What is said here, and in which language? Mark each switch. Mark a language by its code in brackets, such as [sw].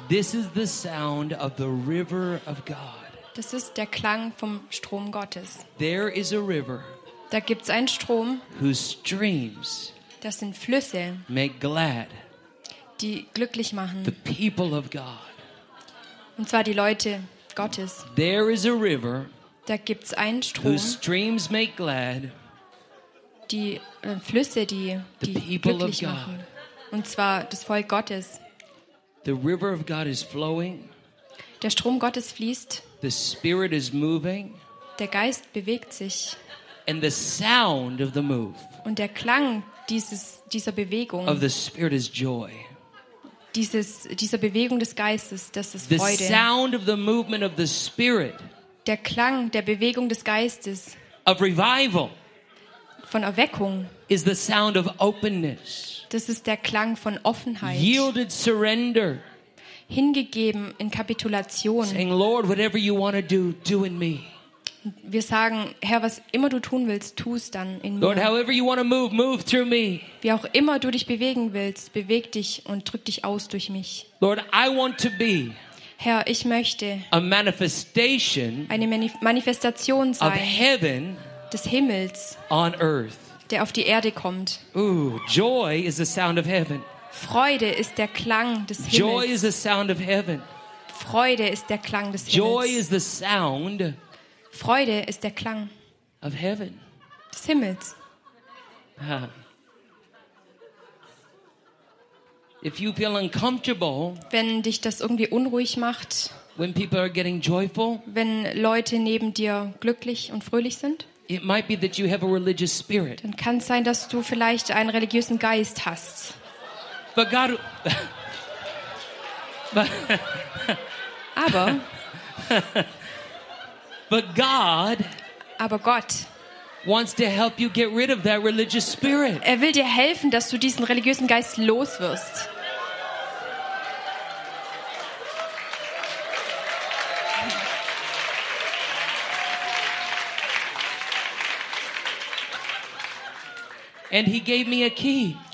[en] This is the sound of the river of God. [de] Das ist der Klang vom Strom Gottes. [en] There is a river. [de] Da gibt's einen Strom. [en] Whose streams. [de] Das sind Flüsse. [en] Make glad. [de] Die glücklich machen. [en] The people of God. [de] Und zwar die Leute Gottes. [en] There is a river. [de] Da gibt's einen Strom. [en] Whose streams make glad. [de] Die Flüsse, die glücklich machen. God. Und zwar das Volk Gottes. [en] The river of God is flowing. [de] Der Strom Gottes fließt. [en] The spirit is moving. [de] Der Geist bewegt sich. [en] And the sound of the move. [de] Und der Klang dieser Bewegung. [en] Of the spirit is joy. [de] Dieser Bewegung des Geistes, das ist [en] the [de] Freude. [en] The sound of the movement of the spirit. [de] Der Klang der Bewegung des Geistes. [en] Of revival. [de] Von Erweckung. [en] Is the sound of openness. [de] Das ist der Klang von Offenheit. [en] Yielded surrender. [de] Hingegeben in Kapitulation. [en] Saying, Lord, whatever you want to do, do in me. [de] Wir sagen, Herr, was immer du tun willst, tu es dann in mir. [en] Lord, however you want to move, move through me. [de] Wie auch immer du dich bewegen willst, beweg dich und drück dich aus durch mich. [en] Lord, I want to be. [de] Herr, ich möchte. [en] A manifestation. [de] Eine Manifestation sein. [en] Of heaven. [de] Des Himmels. [en] On earth. [de] Der auf die Erde kommt. [en] Ooh, joy is the sound of heaven. [de] Freude ist der Klang des Himmels. [en] Joy is the sound of heaven. [de] Freude ist der Klang des Himmels. [en] Joy is the sound. [de] Freude ist der Klang [en] of heaven. [de] Des Himmels. Huh. [en] If you feel uncomfortable, [de] wenn dich das irgendwie unruhig macht, [en] when people are getting joyful, [de] wenn Leute neben dir glücklich und fröhlich sind. [en] It might be that you have a religious spirit. [de] Dann kann es sein, dass du vielleicht einen religiösen Geist hast. [en] But God, [de] aber. [en] But God. [de] Aber Gott. [en] Wants to help you get rid of that religious spirit. [de] Er will dir helfen, dass du diesen religiösen Geist loswirst. [en] And he gave me a key.